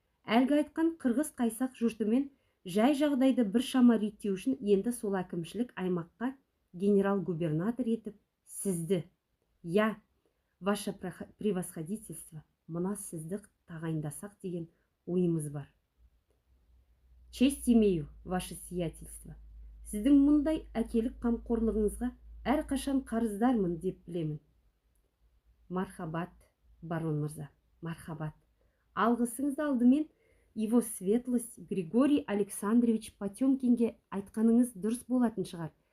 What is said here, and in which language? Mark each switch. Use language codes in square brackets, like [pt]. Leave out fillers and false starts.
[kk] Әлгі айтқан қырғыз қайсақ жұртымен жай жағдайды бір шама реттеу үшін енді сол әкімшілік аймаққа генерал-губернатор етіп сізді, я, [ru] ваше превосходительство, [kk] мына сізді тағайындасақ деген ойымыз бар. [ru] Честь имею, ваше сиятельство. [kk] Сіздің мұндай әкелік қамқорлығыңызға әрқашан қарыздармын деп білемін. Мархабат, барон мырза, мархабат. Алғысыңызды алдымен [ru] его светлость [kk] Григорий Александрович Потемкинге айтқаныңыз дұрыс болатын шығар.